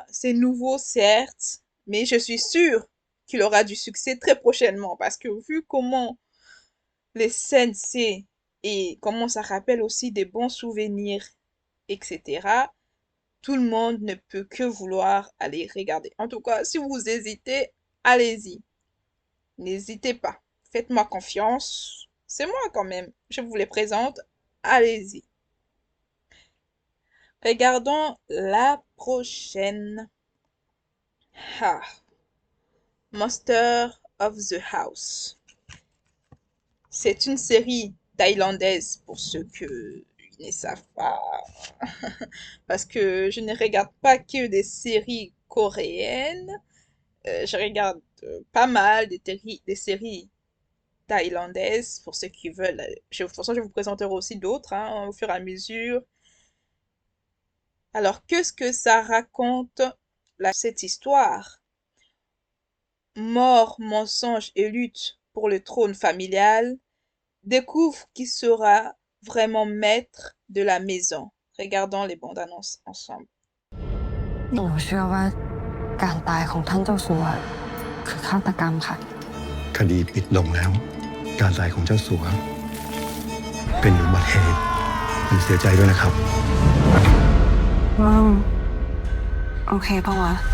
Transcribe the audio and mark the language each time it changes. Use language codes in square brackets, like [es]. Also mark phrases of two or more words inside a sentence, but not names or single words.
[fr] C'est nouveau, certes, mais je suis sûre qu'il aura du succès très prochainement parce que vu comment les scènes c'est et comment ça rappelle aussi des bons souvenirs, etc., tout le monde ne peut que vouloir aller regarder. En tout cas, si vous hésitez, allez-y. N'hésitez pas. Faites-moi confiance. C'est moi quand même. Je vous les présente. Allez-y. Regardons la prochaine. Ah. Monster of the House. C'est une série thaïlandaise pour ceux qui ne savent pas. Parce que je ne regarde pas que des séries coréennes. Je regarde pas mal des séries thaïlandaises pour ceux qui veulent. De toute façon, je vous présenterai aussi d'autres au fur et à mesure. Alors, qu'est-ce que ça raconte, cette histoire? Mort, mensonge et lutte pour le trône familial, découvre qui sera vraiment maître de la maison. Regardons les bandes annonces ensemble. [th] หนูเชื่อว่าการตายของท่านเจ้าสัวคือฆาตกรรมค่ะ คดีปิดลงแล้ว การตายของเจ้าสัว เป็นอุบัติเหตุผมเสียใจด้วยนะครับ โอเคปะวะ